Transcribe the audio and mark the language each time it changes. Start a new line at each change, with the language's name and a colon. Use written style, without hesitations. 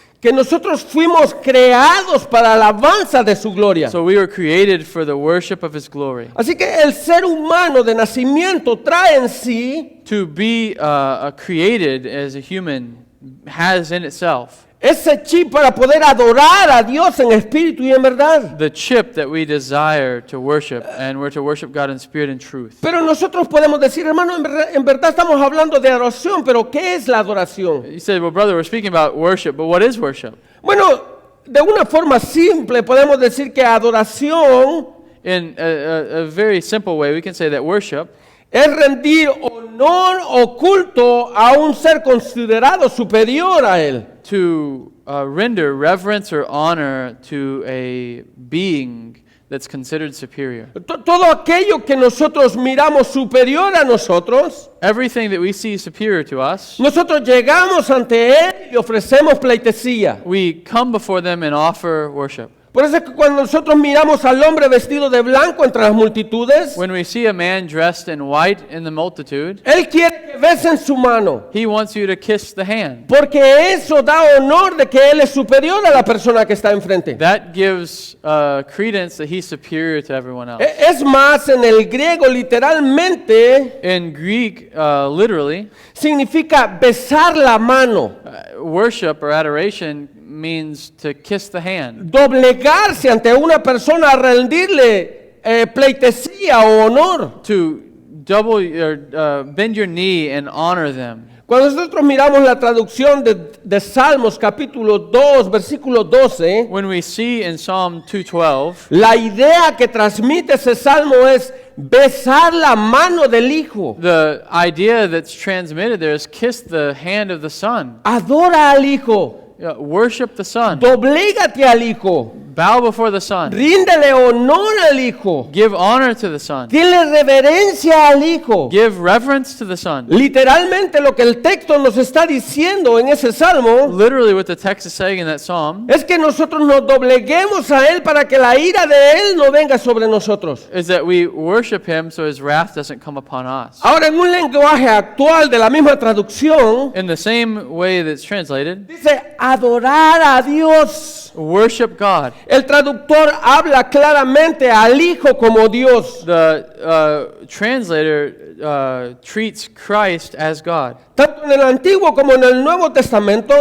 Spanish: Que nosotros fuimos creados para la alabanza de su gloria.
English: So we were created for the worship of his glory.
Spanish: Así que el ser humano de nacimiento trae en sí
English: To be created as a human has in itself
Spanish: ese chip para poder adorar a Dios en espíritu y en verdad.
English: the chip that we desire to worship, and we're to worship God in spirit and truth.
Spanish: Pero nosotros podemos decir, hermano, en verdad estamos hablando de adoración, pero ¿qué es la adoración?
English: You said, well, brother, we're speaking about worship, but what is worship?
Spanish: Bueno, de una forma simple podemos decir que adoración
English: In a very simple way, we can say that worship
Spanish: es rendir honor o culto a un ser considerado superior a él.
English: to render reverence or honor to a being that's considered superior.
Spanish: Todo aquello que nosotros miramos superior a nosotros,
English: Everything that we see superior to us,
Spanish: nosotros llegamos ante él y ofrecemos pleitesía.
English: we come before them and offer worship.
Spanish: Por eso es que cuando nosotros miramos al hombre vestido de blanco entre las multitudes,
English: When we see a man dressed in white in the multitude,
Spanish: él quiere que besen su mano,
English: he wants you to kiss the hand.
Spanish: porque eso da honor de que él es superior a la persona que está enfrente.
English: That gives credence that he's superior to everyone else.
Spanish: Es más, en el griego literalmente
English: In Greek, literally,
Spanish: significa besar la mano,
English: worship or adoration means to kiss the hand,
Spanish: doblegarse ante una persona a rendirle pleitesía o honor.
English: to double or bend your knee and honor them.
Spanish: Cuando nosotros miramos la traducción de Salmos capítulo 2, versículo 12,
English: When we see in Psalm 2:12,
Spanish: la idea que transmite ese salmo es besar la mano del Hijo.
English: the idea that's transmitted there is kiss the hand of the Son.
Spanish: Adora al Hijo,
English: Worship the Son.
Spanish: doblégate al Hijo.
English: Bow before the Son.
Spanish: Ríndele honor al Hijo.
English: Give honor to the Son.
Spanish: Dile reverencia al Hijo.
English: Give reverence to the Son.
Spanish: Literalmente lo que el texto nos está diciendo en ese salmo
English: Literally what the text is saying in that psalm
Spanish: es que nosotros nos dobleguemos a Él para que la ira de Él no venga sobre nosotros.
English: is that we worship Him so His wrath doesn't come upon us.
Spanish: Ahora, en un lenguaje actual de la misma traducción,
English: In the same way that's translated,
Spanish: dice adorar a Dios.
English: worship God.
Spanish: El traductor habla claramente al Hijo como Dios.
English: The translator treats Christ as God.
Spanish: Tanto en el Antiguo como en el Nuevo Testamento,